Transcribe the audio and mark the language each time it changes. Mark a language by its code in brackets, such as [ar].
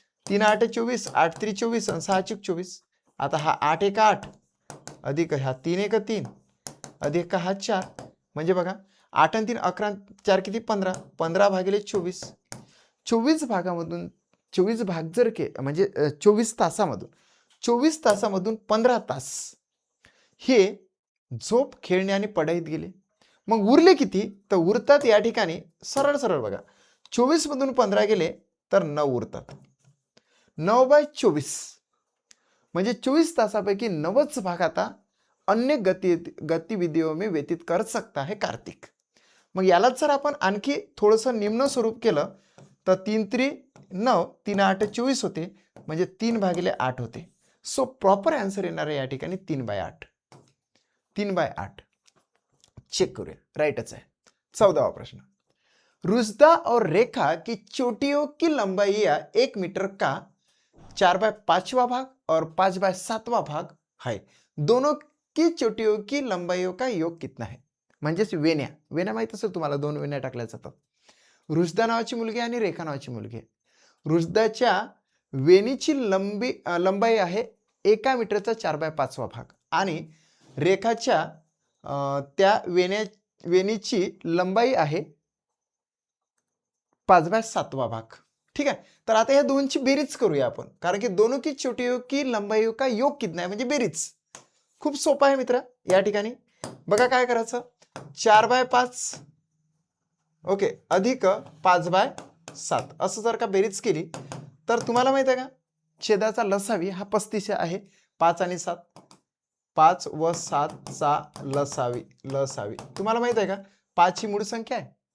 [mr] 3 8 24 8 3 24 आणि 6 चूक 24. आता हा 8 1 8 अधिक हा 3 1 3 अधिक हा 4 म्हणजे बघा 8 आणि 3 11 4 किती 15 15 भागिले 24 24 भागामधून 24 भाग जर के म्हणजे 24 तासामधून 24 तासामधून 15 तास हे झोप खेळणे आणि पढाईत गेले. मग उरले किती, तर उरतात या ठिकाणी सरळ सरळ बघा 24 मधून 15 गेले तर 9 उरतात. 9/24 म्हणजे 24 तासापैकी 9च भाग आता [hi] अन्य गतिविधियों में व्यतीत कर सकता है [mr] कार्तिक. मग यालाच जर आपण आणखी थोडंसं निम्न स्वरूप केलं तर 3 3 9 3 8 24 होते म्हणजे 3/8 होते. सो प्रॉपर आन्सर येणार आहे या ठिकाणी 3/8. 3/8 चेक करूया, राईटच आहे. 14वा प्रश्न. [hi] रुजदा और रेखा की चोटियों की लंबाइयां 1 मीटर का 4/5वां भाग और 5/7वां भाग है. दोनों की चोटियों की लंबाइयों का योग कितना है. [mr] म्हणजेच वेण्या वेण्या माहित असेल तुम्हाला, 2 वेण्या टाकल्या जातात. रुजदा नावाची मुलगी आणि रेखा नावाची मुलगी. रुजदाच्या वेणीची लंबाई आहे 1 मीटरचा 4/5वा भाग आणि रेखाच्या त्या वेणीची लंबाई आहे 5/7वां भाग. ठीक आहे. तर आता या दोनची बेरीज करूया आपण, कारण की [hi] दोनों की चोटियों की लंबाइयों का योग कितना है [mr] म्हणजे बेरीज. खूप सोपं आहे मित्र. या ठिकाणी बघा काय करायचं, 4/5 ओके अधिक 5/7 असं जर का बेरीज केली तर तुम्हाला माहित आहे का छेदाचा लसावी हा 35 आहे. 5 आणि 7 5 व 7 चा लसावी तुम्हाला माहित आहे का 5 ही मूळ संख्या आहे.